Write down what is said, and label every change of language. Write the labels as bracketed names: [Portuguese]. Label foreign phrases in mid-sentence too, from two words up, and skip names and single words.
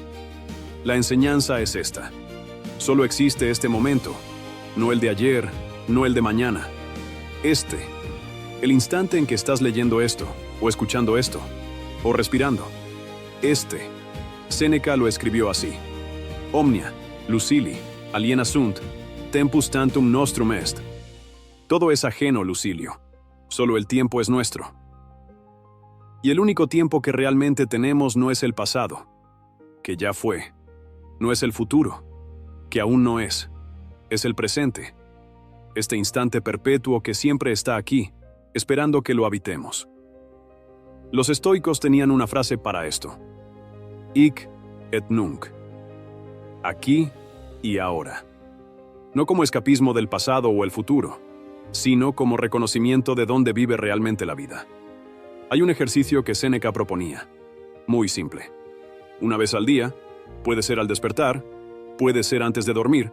[Spanish] La enseñanza es esta. Solo existe este momento, no el de ayer, no el de mañana. El instante en que estás leyendo esto, o escuchando esto, o respirando. Séneca lo escribió así. [Latin] Omnia, Lucili, aliena sunt, tempus tantum nostrum est. [Spanish] Todo es ajeno, Lucilio. Solo el tiempo es nuestro. Y el único tiempo que realmente tenemos no es el pasado, que ya fue. No es el futuro, que aún no es. Es el presente. Este instante perpetuo que siempre está aquí, esperando que lo habitemos. Los estoicos tenían una frase para esto. [Latin] Hic et nunc. [Spanish] Aquí y ahora. No como escapismo del pasado o el futuro, sino como reconocimiento de dónde vive realmente la vida. Hay un ejercicio que Séneca proponía. Muy simple. Una vez al día, puede ser al despertar, puede ser antes de dormir.